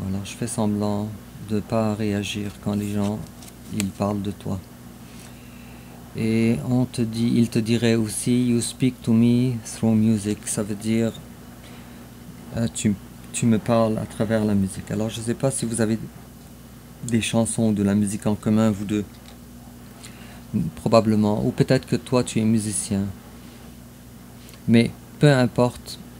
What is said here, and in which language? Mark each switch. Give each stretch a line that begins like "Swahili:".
French: Alors je fais semblant de ne pas réagir quand les gens ils parlent de toi. Et il te dirait aussi
English: you speak to me through music.
French: Ça veut dire tu me parles à travers la musique. Alors je ne sais pas si vous avez des chansons ou de la musique en commun, vous deux. Probablement. Ou peut-être que toi tu es musicien. Mais peu importe.